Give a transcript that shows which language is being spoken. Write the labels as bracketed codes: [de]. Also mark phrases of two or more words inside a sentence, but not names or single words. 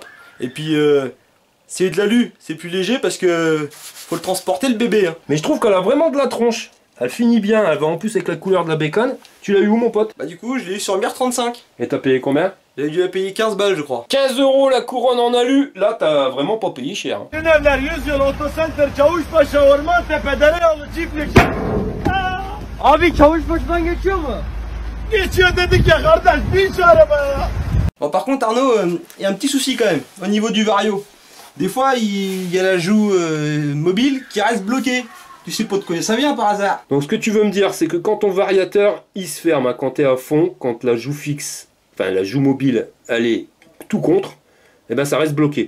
[fr] Et puis c'est de l'alu, c'est plus léger parce que faut le transporter le bébé. Hein. Mais je trouve qu'elle a vraiment de la tronche. Elle finit bien, elle va en plus avec la couleur de la bécane. Tu l'as eu où mon pote? Bah du coup je l'ai eu sur Mir 35. Et t'as payé combien? J'ai dû la payer 15 balles je crois. 15 € la couronne en alu. Là t'as vraiment pas payé cher. [tr] Abi çavuş başından geçiyor mu? Geçiyor dedik ya kardeş, bin şu arabaya. [fr] Bon par contre Arnaud, il y a un petit souci quand même au niveau du vario. Des fois il y a la joue mobile qui reste bloquée. Tu sais pas de quoi ça vient par hasard. Donc ce que tu veux me dire, c'est que quand ton variateur il se ferme, hein, quand tu es à fond, quand la joue fixe, enfin la joue mobile, elle est tout contre, et ben ça reste bloqué.